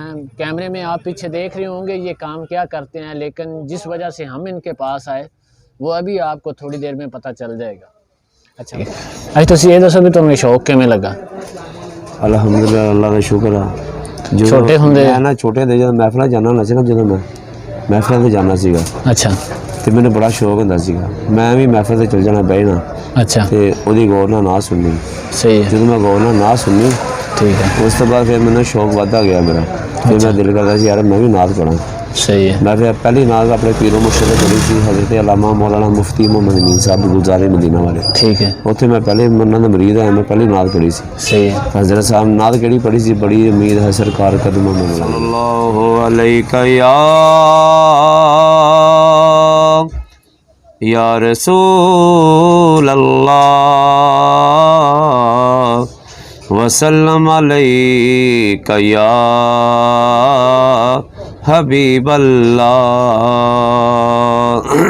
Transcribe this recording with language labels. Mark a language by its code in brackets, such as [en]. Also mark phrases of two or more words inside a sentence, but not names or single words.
[ur] کیمرے میں آپ پیچھے دیکھ رہے ہوں گے یہ کام کیا کرتے ہیں، لیکن جس وجہ سے ہم ان کے پاس آئے وہ ابھی آپ کو تھوڑی دیر میں پتہ چل جائے گا۔ [pa] اچھا تو یہ دسو بھی تمہیں شوق کیویں لگا؟ [ur] الحمدللہ، اللہ کا شکر ہے۔ جو [pa] چھوٹے ہوندے میں نا چھوٹے ਹੁੰਦੇ ਜਦੋਂ ਮਹਿਫਲਾਂ ਜਾਣਾ ਹੁੰਦਾ ਸੀ ਨਾ, ਜਦੋਂ ਮੈਂ ਮਹਿਫਲਾਂ ਤੇ ਜਾਣਾ ਸੀਗਾ ਅੱਛਾ ਤੇ ਮੈਨੂੰ ਬੜਾ ਸ਼ੌਕ ਹੁੰਦਾ ਸੀਗਾ, ਮੈਂ ਵੀ ਮਹਿਫਲ ਤੇ ਚਲ ਜਾਣਾ, ਬਹਿਣਾ ਅੱਛਾ ਤੇ ਉਹਦੀ ਗੌਰ ਨਾਲ ਨਾ ਸੁਣਨੀ। [ur] صحیح ہے, [pa] ਜਦੋਂ ਮੈਂ ਗੌਰ ਨਾਲ ਨਾ ਸੁਣਨੀ, [ur] ٹھیک ہے, [pa] ਉਸ ਤੋਂ ਬਾਅਦ ਫਿਰ ਮੈਨੂੰ ਸ਼ੌਕ ਵੱਧਦਾ ਗਿਆ ਮੇਰਾ। ਫਿਰ ਮੈਂ ਦਿਲ ਕਰਦਾ ਸੀ ਯਾਰ ਮੈਂ ਵੀ ਨਾਤ ਪੜਾਂ। [ur] صحیح ہے. [pa] ਮੈਂ ਫਿਰ ਪਹਿਲੀ ਨਾਤ ਆਪਣੇ ਪੀਰੋ ਮੁਰਸ਼ਿਦ ਤੋਂ ਪੜ੍ਹੀ ਸੀ, [ur] حضرت علامہ مولانا مفتی محمد امین صاحب گلزار مدینہ والے। ٹھیک ہے، [pa] ਉੱਥੇ ਮੈਂ ਪਹਿਲੇ ਉਹਨਾਂ ਦਾ ਮਰੀਦ ਆਇਆ, ਮੈਂ ਪਹਿਲੀ ਨਾਤ ਪੜ੍ਹੀ ਸੀ। [ur] صحیح ہے۔ [pa] حضرت صاحب ਨਾਤ ਕਿਹੜੀ ਪੜ੍ਹੀ ਸੀ؟ [ur] بڑی امید ہے سرکار قدموں میں [ar] صلی اللہ علیہ یا رسول اللہ وسلم علیک یا حبیب اللہ۔